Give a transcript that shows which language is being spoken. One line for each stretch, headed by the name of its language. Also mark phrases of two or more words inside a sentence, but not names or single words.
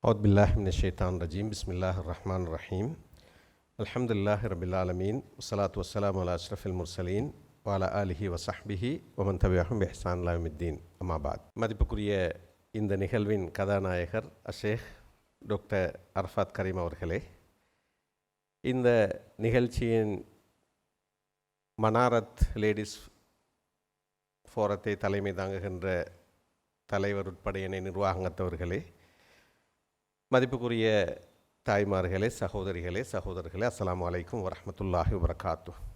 Arabic: أعوذ بالله من الشيطان الرجيم بسم الله الرحمن الرحيم الحمد لله رب العالمين والصلاة والسلام على أشرف المرسلين وعلى آله وصحبه ومن تبعهم بإحسان إلى يوم الدين أما بعد.
Tamil: மதிப்புக்குரிய இந்த நிகழ்வின் கதாநாயகர் ஷேக் டாக்டர் அர்ஃபாத் கரீம் அவர்களே, இந்த நிகழ்ச்சியின் மனாரத் லேடிஸ் ஃபோரத்தை தலைமை தாங்குகின்ற தலைவர் உட்பட இணை நிர்வாகத்தவர்களே, மதிப்புக்குரிய தாய்மார்களே, சகோதரிகளே, சகோதரர்களே,
Arabic: السلام عليكم ورحمة الله وبركاته.